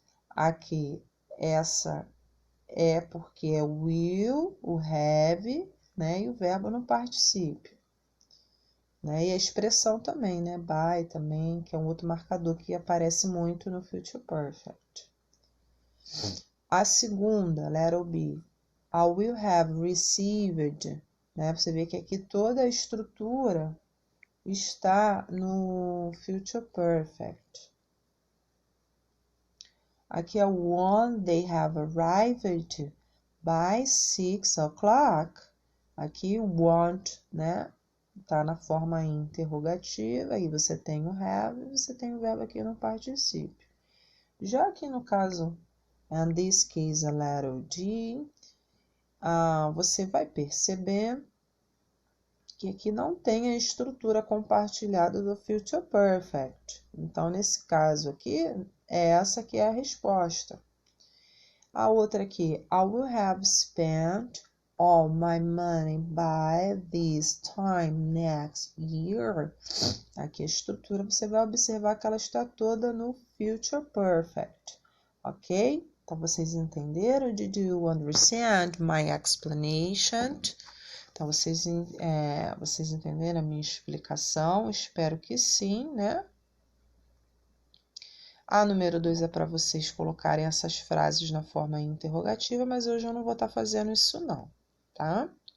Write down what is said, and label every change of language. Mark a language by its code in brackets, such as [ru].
[pt] Aqui, essa é porque é will, o have, né? E o verbo no particípio. Né? E a expressão também, né? By também, que é um outro marcador que aparece muito no Future Perfect. A segunda, [en] letter B, I will have received, né? [pt] Você vê que aqui toda a estrutura está no Future Perfect. Aqui é o [en] one, they have arrived by 6 o'clock. [pt] Aqui o want, né? Tá na forma interrogativa, aí você tem o have e você tem o verbo aqui no particípio. Já aqui no caso, [en] in this case, [pt] a letter D, você vai perceber que aqui não tem a estrutura compartilhada do Future Perfect. Então, nesse caso aqui, é essa que é a resposta. A outra aqui, [en] I will have spent all my money by this time next year. [pt] Aqui a estrutura, você vai observar que ela está toda no Future Perfect, ok? Então, vocês entenderam? [en] Did you understand my explanation? [pt] Então, vocês entenderam a minha explicação? Espero que sim, né? A número 2 é para vocês colocarem essas frases na forma interrogativa, mas hoje eu não vou estar fazendo isso não, tá?